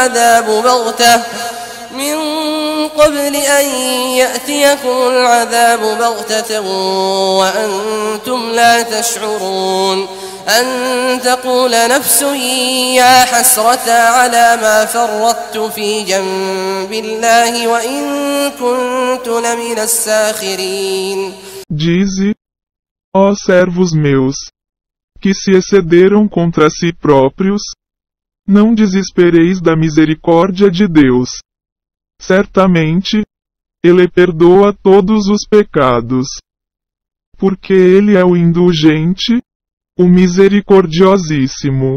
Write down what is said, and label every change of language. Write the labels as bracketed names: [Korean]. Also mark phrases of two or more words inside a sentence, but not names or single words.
[Arabic] العذاب بغتة وأنتم لا تشعرون أن تقول نفس يا حسرة على ما فرطت في جنب الله وإن كنت لمن الساخرين. [Portuguese] Dize, ó servos meus, que se excederam contra si próprios, não desespereis da misericórdia de Deus. Certamente, Ele perdoa todos os pecados. Porque Ele é o indulgente, o misericordiosíssimo.